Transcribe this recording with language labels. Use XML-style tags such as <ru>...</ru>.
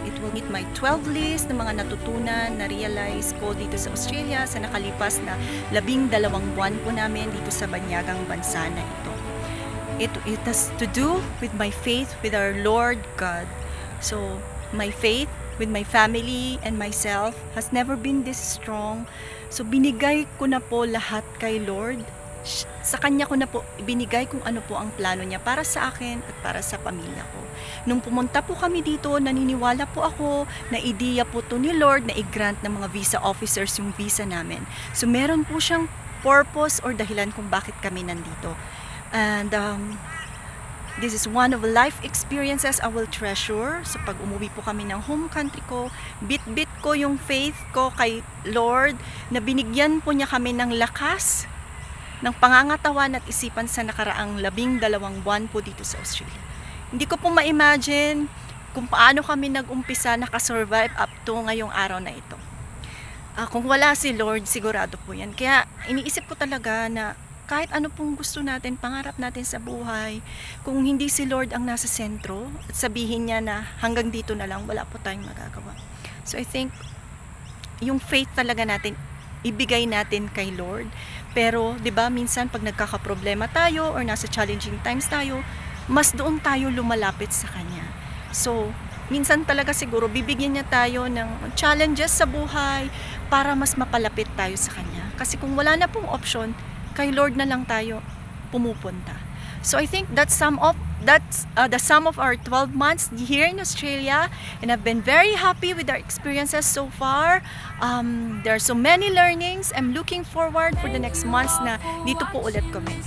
<en>It will meet my 12 list</en> <tl>ng mga natutunan, na-realize ko dito sa Australia sa nakalipas na 12 buwan po namin dito sa banyagang bansa na ito.</tl> <en>It has to do with my faith with our Lord God. So, my faith with my family and myself has never been this strong.</en> <tl>So, binigay ko na po lahat kay Lord. Sa Kanya ko na po ibinigay kung ano po ang plano niya para sa akin at para sa pamilya ko. Nung pumunta po kami dito, naniniwala po ako na ideya po to ni Lord na i-grant ng mga visa officers yung visa namin. So meron po siyang purpose or dahilan kung bakit kami nandito.</tl> <en>And this is one of the life experiences I will treasure.</en> <tl>So pag umuwi po kami ng home country ko, bit-bit ko yung faith ko kay Lord na binigyan po niya kami ng lakas ng pangangatawan at isipan sa nakaraang 12 buwan po dito sa Australia. Hindi ko po ma-imagine kung paano kami nag-umpisa nakasurvive up to ngayong araw na ito. Kung wala si Lord, sigurado po yan. Kaya iniisip ko talaga na kahit ano pong gusto natin, pangarap natin sa buhay, kung hindi si Lord ang nasa sentro at sabihin niya na hanggang dito na lang, wala po tayong magagawa.</tl> <en>So I think</en> <tl>yung faith talaga natin, ibigay natin kay Lord. Pero, 'di ba, minsan pag nagkakaproblema tayo or nasa challenging times tayo, mas doon tayo lumalapit sa Kanya. So, minsan talaga siguro bibigyan niya tayo ng challenges sa buhay para mas mapalapit tayo sa Kanya. Kasi kung wala na pong option, kay Lord na lang tayo pumupunta.</tl> <en>So, I think that's the sum of our 12 months here in Australia, and I've been very happy with our experiences so far. There are so many learnings. I'm looking forward for the next months</en> <tl>na dito po ulit kami.</tl>